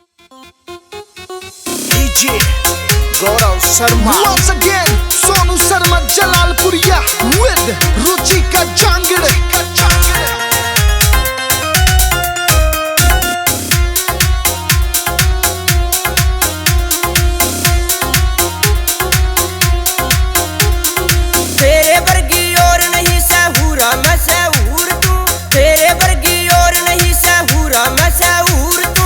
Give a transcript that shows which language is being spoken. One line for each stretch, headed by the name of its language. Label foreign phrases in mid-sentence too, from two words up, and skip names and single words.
English: DJ Gaurav Sharma. Once again, Sonu Sharma Jalalpuriya with Ruchika Jangide.
Haryanvi: तेरे वर्गी और नहीं सहूरा मैं सहूर तू, तेरे वर्गी और नहीं सहूरा मैं सहूर तू।